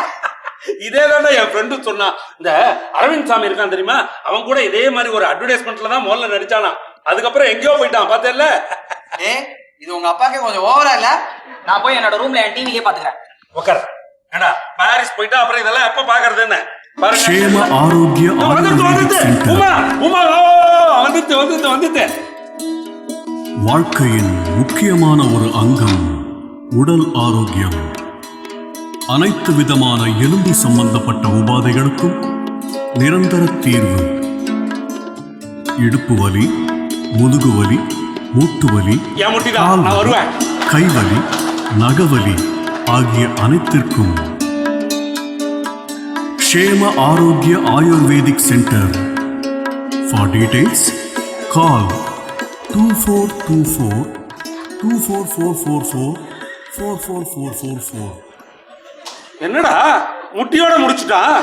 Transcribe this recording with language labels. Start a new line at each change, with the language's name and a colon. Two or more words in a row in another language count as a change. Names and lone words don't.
Tamil: இதே தானே என் ஃப்ரெண்டு சொன்னான். இந்த அரவிந்த் சாமி இருக்கான் தெரியுமா, அவன் கூட இதே மாதிரி ஒரு அட்வர்டைஸ்மெண்ட்ல தான் முதல்ல நடிச்சானா. அதுக்கப்புறம் எங்கேயோ போயிட்டான், பார்த்தேல்ல. இது உங்க அப்பாக்கே கொஞ்சம் ஓவரா இல்ல? நான் போய் என்னோட ரூம்ல என் டிவிலே பாத்துக்கிறேன். உட்கார. ஏடா பாரிஸ் போயிட்டா அப்புறம் இதெல்லாம் எப்ப பாக்குறது என்ன? ಕ್ಷೇಮ ಆರೋಗ್ಯ ಆಯುರ್ವೇದಿಕ್ ಸೆಂಟರ್ வாழ்க்கையின் முக்கியமான ஒரு அங்கம் உடல் ஆரோக்கியம். அனைத்து விதமான எலும்பு சம்பந்தப்பட்ட உபாதைகளுக்கும் நிரந்தர தீர்வு. இடுப்பு வலி, முதுகு வலி, மூட்டு வலி, கால் வலி, கைவலி, நகவலி ஆகிய அனைத்திற்கும் ಕ್ಷೇಮ ಆರೋಗ್ಯ ಆಯುರ್ವೇದಿಕ್ ಸೆಂಟರ್.
English: for details call 2424 24444 44444.
Tamil: என்னடா முட்டியோட முடிச்சுட்டா?